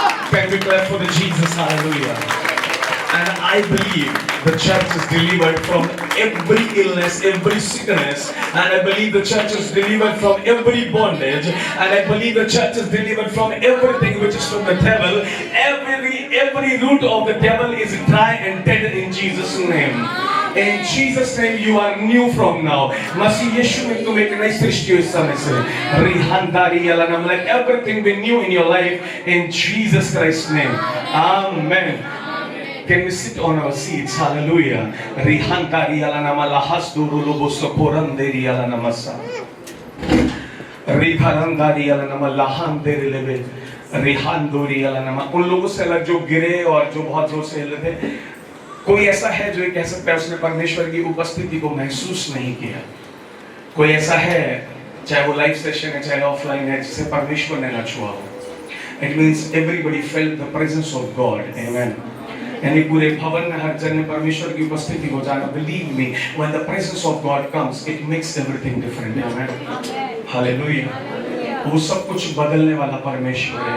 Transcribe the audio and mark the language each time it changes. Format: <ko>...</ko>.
<en>Can we clap for the Jesus? Hallelujah. And I believe the church is delivered from every illness, every sickness. And I believe the church is delivered from every bondage. And I believe the church is delivered from everything which is from the devil. Every root of the devil is dry and dead in Jesus' name. In Jesus' name you are new from now.</en> <hi>मसीह यीशु में तुम एक नई सृष्टि हो इस समय से. रिहांदारी यालानम,</hi> <en>let everything be new in your life in Jesus Christ's name. Amen. Can we sit on our seats? Hallelujah. Rihandari yalanama lahasduru loboso koranderi yalanamasa. Riharandari yalanama lahanderi lebe. रिहांदोरी यालानमा.</en> <hi>उन लोगों से अलग जो गिरे और जो बहुत जोर से हिले थे, कोई ऐसा है जो ये कह सकता है उसने परमेश्वर की उपस्थिति को महसूस नहीं किया. कोई ऐसा है, चाहे वो लाइव सेशन है चाहे ऑफलाइन है, जिसे परमेश्वर ने न छुआ हो.</hi> <en>It means everybody felt the presence of God. Amen.</en> <hi>यानी पूरे भवन में हर जन ने परमेश्वर की उपस्थिति को जाना.</hi> <en>Believe me, when the presence of God comes, it makes everything different. Amen. Hallelujah.</en> <hi>वो सब कुछ बदलने वाला परमेश्वर है.</hi>